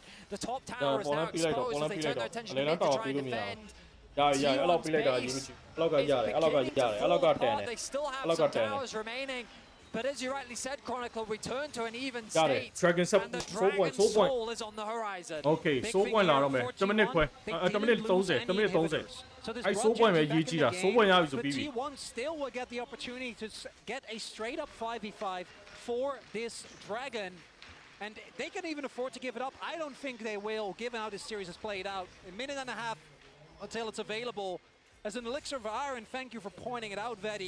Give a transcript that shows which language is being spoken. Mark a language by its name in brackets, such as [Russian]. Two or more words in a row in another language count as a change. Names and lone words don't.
[English] The top tower is now exposed as they turn their attention to mid to try and defend. They still have some towers remaining. But as you rightly said, Chronicle, return to an even state. Dragon and the Dragon Soul is on the horizon. [Burmese] Okay, Soul Point လာတော့မယ်။ 1 minute ခွဲ။ [English] 1 minute 30 1 minute 30 [Burmese] အဲ့ Soul Point ပဲရေးကြည့်တာ Soul Point ရပြီဆိုပြီးပြီ [English] T1 still will get the opportunity to get a straight up 5v5 for this Dragon. And they can even afford to give it up. I don't think they will, given how this series has played out. A minute and a half until it's available. As an elixir of iron, thank you for pointing it out, Vedi.